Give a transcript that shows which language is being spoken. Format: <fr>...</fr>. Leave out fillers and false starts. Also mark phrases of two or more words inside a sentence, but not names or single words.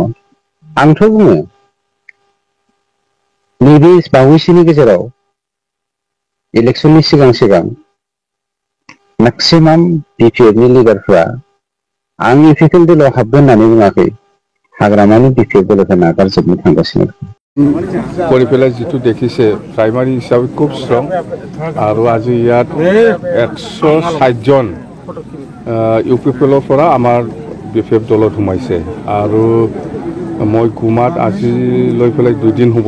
<brx>आंथ' बुङो नैबे बावैसोनि गेजेराव इलेक्सननि सिगां मेक्सिमाम बिपिएफनि लिडारफ्रा आं इउपिपिएल दलाव हाबगोन होननानै बुङाखै, हाग्रामानि बिपिएफ दलखौ नागारजोबनो थांगासिनो।</brx> <as>কৰি পেলাই যিটো দেখিছে প্ৰাইমাৰী হিচাপে খুব ষ্ট্ৰং আৰু আজি ইয়াত 160 জন ইউপিপিএলৰ পৰা আমাৰ বিপিএফ দলত সোমাইছে। আৰু মই গুমাত আজি লৈ পেলাই 2 দিন হ'ব।</as>